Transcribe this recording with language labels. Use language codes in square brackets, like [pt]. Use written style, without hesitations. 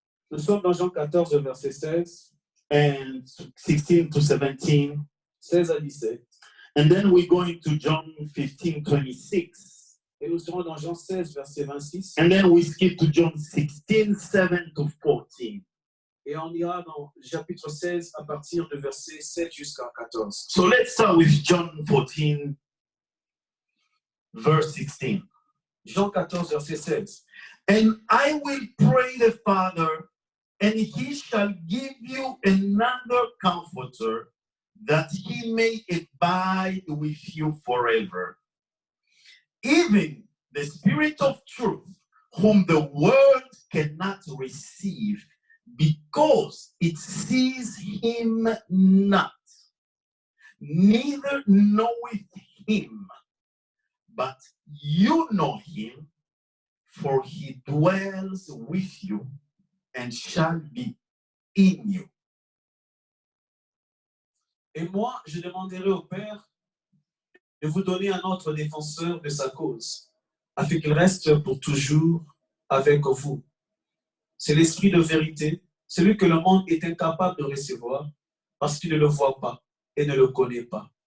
[fr] Nous sommes dans Jean 14, verset 16. [en] And 16 to 17. [fr] 16 à 17. [en] And then we're going to John 15, 26. [fr] Et nous serons dans Jean 16, verset 26. [en] And then we skip to John 16, 7 to 14. [fr] Et on ira dans chapitre 16 à partir de verset 7 jusqu'à 14. [en] So let's start with John 14, verse 16. [fr] Jean 14, verset 16. [en] And I will pray the Father, and he shall give you another comforter, that he may abide with you forever. Even the Spirit of truth, whom the world cannot receive, because it sees him not, neither knoweth him, but you know him, for he dwells with you and shall be in you. [fr] Et moi, je demanderai au Père de vous donner un autre défenseur de sa cause, afin qu'il reste pour toujours avec vous. C'est l'Esprit de vérité, celui que le monde est incapable de recevoir, parce qu'il ne le voit pas et ne le connaît pas.